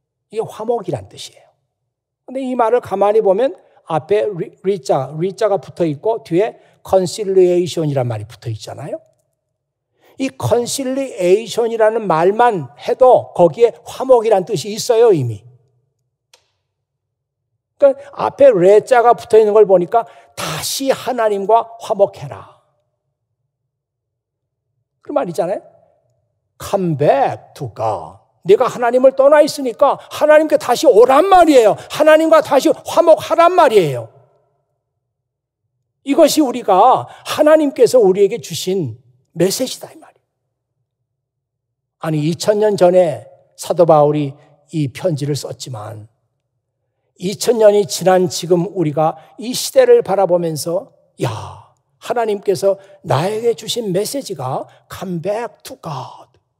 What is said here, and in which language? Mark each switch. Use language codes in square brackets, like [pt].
[ko] 이게 화목이란 뜻이에요. 근데 이 말을 가만히 보면 앞에 리자가 붙어 있고 뒤에 conciliation이란 말이 붙어 있잖아요. 이 conciliation이라는 말만 해도 거기에 화목이란 뜻이 있어요, 이미. 그러니까 앞에 레자가 붙어 있는 걸 보니까 다시 하나님과 화목해라. 그 말이잖아요. [en] Come back to God. [ko] 내가 하나님을 떠나 있으니까 하나님께 다시 오란 말이에요. 하나님과 다시 화목하란 말이에요. 이것이 우리가 하나님께서 우리에게 주신 메시지다 이 말이에요. 아니 2000년 전에 사도 바울이 이 편지를 썼지만 2000년이 지난 지금 우리가 이 시대를 바라보면서 야, 하나님께서 나에게 주신 메시지가 [en] Come back to God.